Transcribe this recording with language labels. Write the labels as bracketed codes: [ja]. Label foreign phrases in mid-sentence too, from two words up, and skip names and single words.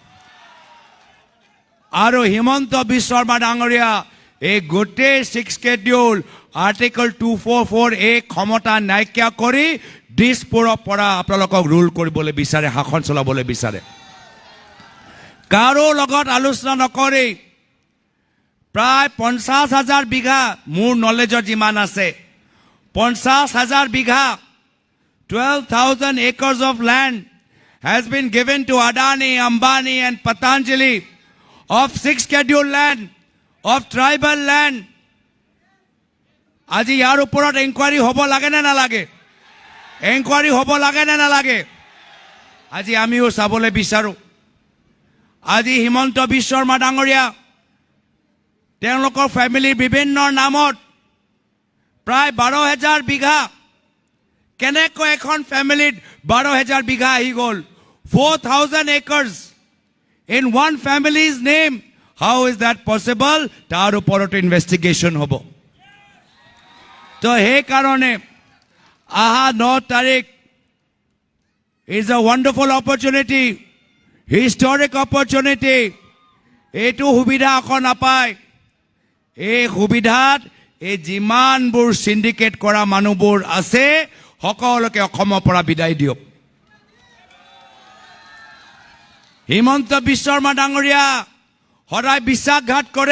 [as] আৰু হিমন্ত বিশ্ব শৰ্মা ডাঙৰীয়া এই গোটেই 6 [en] schedule article [as] 244 ক্ষমতা নাইকিয়া কৰি দিছপুৰৰ পৰা আপোনালোকক ৰুল কৰিবলৈ বিচাৰে, শাসন চলাবলৈ বিচাৰে। কাৰো লগত আলোচনা নকৰি প্ৰায় 50,000 বিঘা, মোৰ নলেজত যিমান আছে 50,000 বিঘা, [en] 12,000 acres of land has been given to Adani, Ambani and Patanjali of 6 scheduled land, of tribal land. [as] আজি ইয়াৰ ওপৰত এনকুৱাৰী হ'ব লাগে নে নালাগে? এনকুৱাৰী হ'ব লাগে নে নালাগে? আজি আমিও চাবলৈ বিচাৰোঁ। আজি হিমন্ত বিশ্ব শৰ্মা ডাঙৰীয়া তেওঁলোকৰ ফেমিলিৰ বিভিন্ন নামত প্ৰায় 12,000 বিঘা, কেনেকৈ এখন ফেমিলিত 12,000 বিঘা আহি গ'ল? [en] 4,000 acres in one family's name. How is that possible? [as] তাৰ ওপৰত ইনভেষ্টিগেশ্যন হ'ব। তো সেইকাৰণে আহা 9 তাৰিখ [en] is a wonderful opportunity, historic opportunity. [as] এইটো সুবিধা আকৌ নাপায়। এই সুবিধাত এই যিমানবোৰ সিন্ডিকেট কৰা মানুহবোৰ আছে সকলোকে অসমৰ পৰা বিদায় দিয়ক। হিমন্ত বিশ্ব শৰ্মা ডাঙৰীয়া সদায় বিশ্বাসঘাত কৰে।